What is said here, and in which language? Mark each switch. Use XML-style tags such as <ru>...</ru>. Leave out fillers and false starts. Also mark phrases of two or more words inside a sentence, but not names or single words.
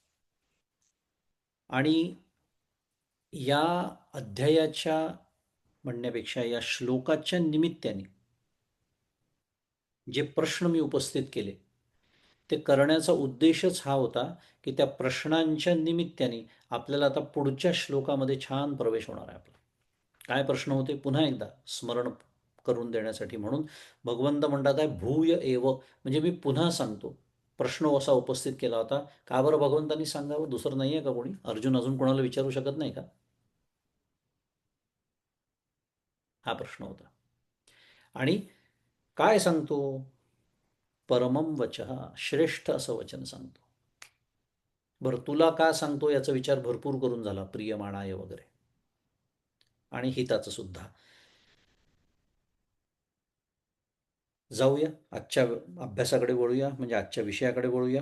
<mr>आणि या अध्यायाच्या म्हणण्यापेक्षा या श्लोकाच्या निमित्ताने जे प्रश्न मी उपस्थित केले ते करण्याचा उद्देशच हा होता की त्या प्रश्नांच्या निमित्ताने आपल्याला आता पुढच्या श्लोकामध्ये छान प्रवेश होणार आहे आपला. काय प्रश्न होते पुन्हा एकदा स्मरण करून देण्यासाठी म्हणून भगवंत म्हणतात आहे</mr> <sa>भूय एव,</sa> <mr>म्हणजे मी पुन्हा सांगतो. प्रश्न असा उपस्थित केला होता, का बरं भगवंतांनी सांगावं, दुसरं नाही आहे का कोणी? अर्जुन अजून कोणाला विचारू शकत नाही का? हा प्रश्न होता. आणि काय सांगतो?</mr> <sa>परमम वचः,</sa> <mr>श्रेष्ठ असं वचन सांगतो. बरं, तुला का सांगतो याचा विचार भरपूर करून झाला, प्रियमाणाय वगैरे, आणि हिताचं सुद्धा. जाऊया आजच्या अभ्यासाकडे वळूया, म्हणजे आजच्या विषयाकडे वळूया.</mr>